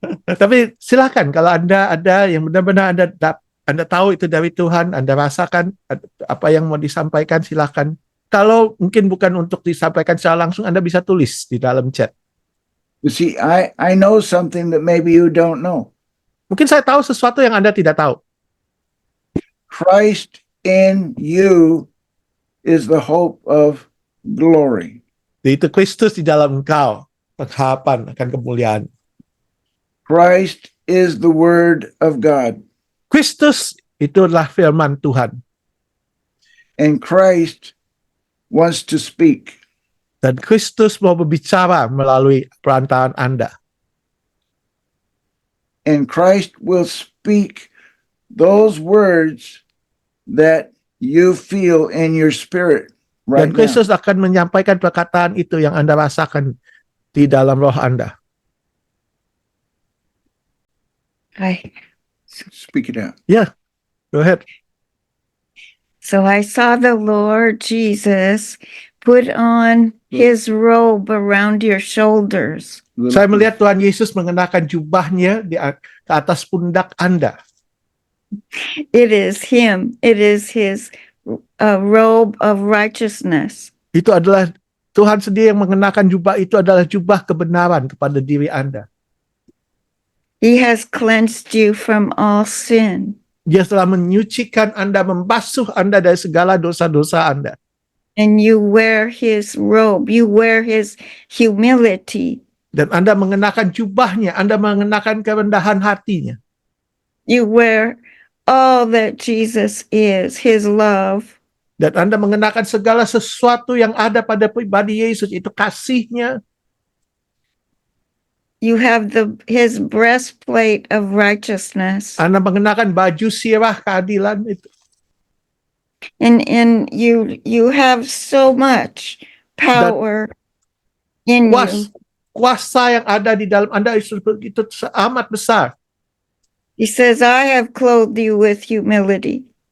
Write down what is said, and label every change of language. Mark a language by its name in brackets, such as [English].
[Indonesian] Tapi silakan kalau Anda ada yang benar-benar Anda tahu itu dari Tuhan, Anda rasakan apa yang mau disampaikan, silakan. Kalau mungkin bukan untuk disampaikan secara langsung, Anda bisa tulis di dalam chat. [English] You see, I know something that maybe you don't know. [Indonesian] Mungkin saya tahu sesuatu yang Anda tidak tahu. [English] Christ in you is the hope of glory. [Indonesian] Itu Kristus di dalam engkau, pengharapan akan kemuliaan. [English] Christ is the word of God. [Indonesian] Kristus itu adalah firman Tuhan. [English] And Christ wants to speak. [Indonesian] Dan Kristus mau berbicara melalui perantaraan Anda. [English] And Christ will speak those words that you feel in your spirit right [Indonesian] Dan [English] now. [Indonesian] Kristus akan menyampaikan perkataan itu yang Anda rasakan di dalam roh Anda. [English] Speak it out. Yeah, go ahead. So I saw the Lord Jesus put on his robe around your shoulders. [Indonesian] Saya melihat Tuhan Yesus mengenakan jubahnya ke atas pundak Anda. [English] It is him. It is his robe of righteousness. [Indonesian] Itu adalah Tuhan sendiri yang mengenakan jubah itu adalah jubah kebenaran kepada diri Anda. [English] He has cleansed you from all sin. [Indonesian] Dia telah menyucikan Anda, membasuh Anda dari segala dosa-dosa Anda. [English] And you wear his robe. You wear his humility. [Indonesian] Dan Anda mengenakan jubahnya, Anda mengenakan kerendahan hatinya. [English] You wear all that Jesus is, his love. [Indonesian] Dan Anda mengenakan segala sesuatu yang ada pada pribadi Yesus, itu kasihnya. [English] You have his breastplate of righteousness. [Indonesian] Anda mengenakan baju sirah keadilan itu. [English] And you have so much power in you. [Indonesian] Kuasa yang ada di dalam Anda itu amat besar. [English] He says, I have clothed you with humility.